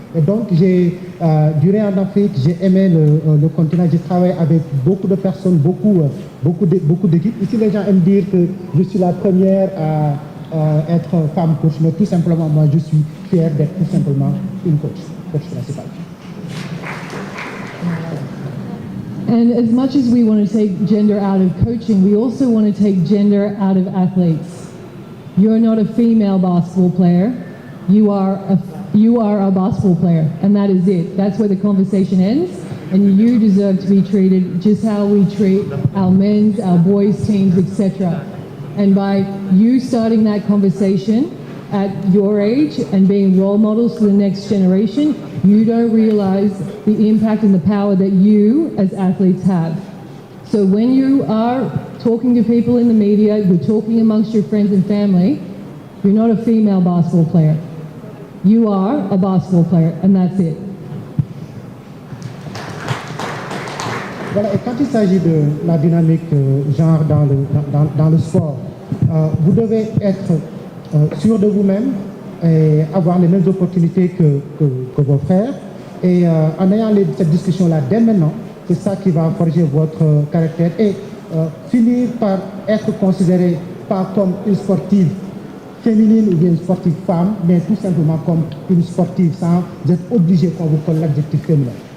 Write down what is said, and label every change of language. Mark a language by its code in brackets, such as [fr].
[fr] Et donc duré en Afrique, j'ai aimé le continent, j'ai travaillé avec beaucoup de personnes, beaucoup d'équipes. Ici les gens aiment dire que je suis la première à être femme coach, mais tout simplement moi je suis fier d'être tout simplement une coach principale. [en] And as much as we want to take gender out of coaching, we also want to take gender out of athletes. You're not a female basketball player. You are a basketball player, and that is it. That's where the conversation ends, and you deserve to be treated just how we treat our men's, our boys' teams, etc. And by you starting that conversation at your age and being role models for the next generation, you don't realize the impact and the power that you as athletes have. So when you are talking to people in the media, you're talking amongst your friends and family, you're not a female basketball player. You are a basketball player, and that's it. [fr] Voilà, et quand il s'agit de la dynamique genre dans le sport, vous devez être sûr de vous-même et avoir les mêmes opportunités que vos frères. Et en ayant cette discussion-là dès maintenant, c'est ça qui va forger votre caractère et finir par être considéré pas comme une sportive féminine ou bien une sportive femme, mais tout simplement comme une sportive sans être obligé qu'on vous colle l'adjectif féminin.